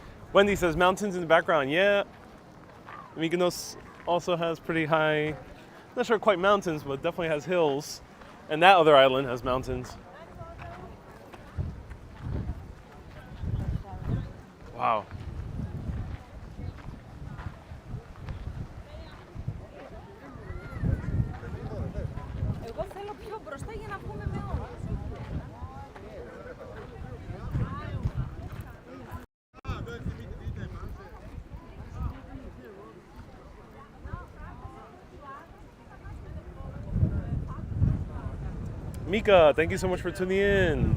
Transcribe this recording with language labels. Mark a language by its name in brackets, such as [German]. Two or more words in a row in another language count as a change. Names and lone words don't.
[English] Wendy says mountains in the background. Yeah, Mykonos also has pretty high, not sure quite mountains, but definitely has hills. And that other island has mountains. Wow. [Greek] Εγώ θέλω πιο μπροστά για να βγούμε με όλους. [English] Mika, thank you so much for tuning in.